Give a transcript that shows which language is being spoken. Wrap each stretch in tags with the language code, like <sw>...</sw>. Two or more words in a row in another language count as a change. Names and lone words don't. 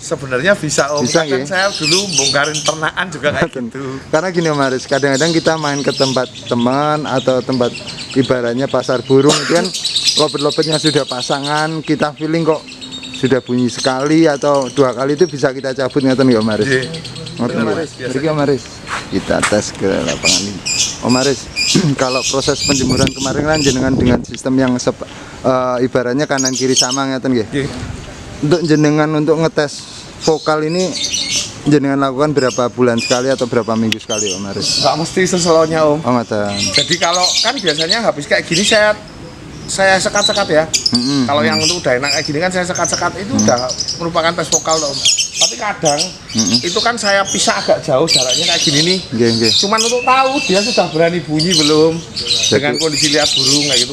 <id>Sebenarnya bisa Om, bisa, kan saya dulu bongkarin ternakan juga kayak gitu. Karena gini Om Aris, kadang-kadang kita main ke tempat teman atau tempat ibaratnya pasar burung itu kan lobet-lobetnya sudah pasangan, kita feeling kok sudah bunyi sekali atau 2 kali, itu bisa kita cabut ngeten ya Om Aris. Ngeten ya. Om Aris. Kita tes ke lapangan ini. Om Aris, kalau proses penjemuran kemarin kan jenengan dengan sistem yang ibaratnya kanan kiri sama ngeten nggih. Untuk jenengan untuk ngetes vokal ini jenengan lakukan berapa bulan sekali atau berapa minggu sekali Om Aris? Nggak mesti seselonya Om. Oh, ngeten. Jadi kalau kan biasanya habis kayak gini saya sekat-sekat ya. Kalau yang untuk udah enak kayak gini kan saya sekat-sekat, itu udah merupakan tes vokal Om. Tapi kadang itu kan saya pisah agak jauh jaraknya kayak gini nih. Cuman untuk tahu dia sudah berani bunyi belum dengan kondisi lihat burung kayak gitu.</id>